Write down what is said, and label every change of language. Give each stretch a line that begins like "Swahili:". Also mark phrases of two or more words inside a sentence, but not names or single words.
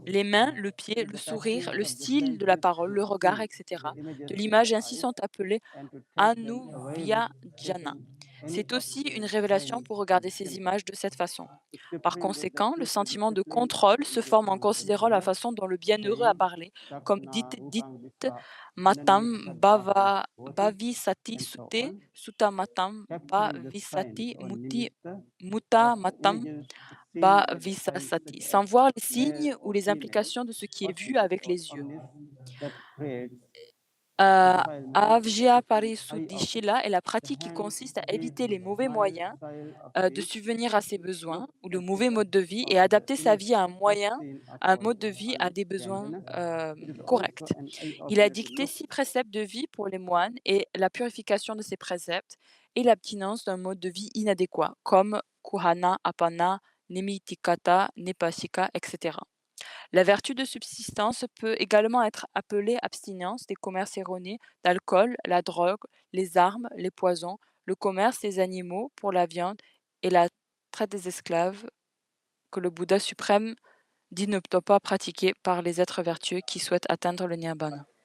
French: Les mains, le pied, le sourire, le style de la parole, le regard, etc. de l'image ainsi sont appelés Anuvyajana. C'est aussi une révélation pour regarder ces images de cette façon. Par conséquent, le sentiment de contrôle se forme en considérant la façon dont le bienheureux a parlé, comme dit
Pali: matam bhavisati sute, sutta matam bhavisati muta matam bhavisasati,
French: sans voir les signes ou les implications de ce qui est vu avec les yeux. Avjapari-suddhishila est la pratique qui consiste à éviter les mauvais moyens de subvenir à ses besoins ou le mauvais mode de vie et adapter sa vie à un mode de vie à des besoins corrects. Il a dicté 6 préceptes de vie pour les moines et la purification de ces préceptes et l'abstinence d'un mode de vie inadéquat comme
Pali: kuhana, apana, nemitikata, nepasika,
French: etc. La vertu de subsistance peut également être appelée abstinence des commerces erronés d'alcool, la drogue, les armes, les poisons, le commerce des animaux pour la viande et la traite des esclaves que le Bouddha suprême dit ne doit pas pratiquer par les êtres vertueux qui souhaitent atteindre le nirvana.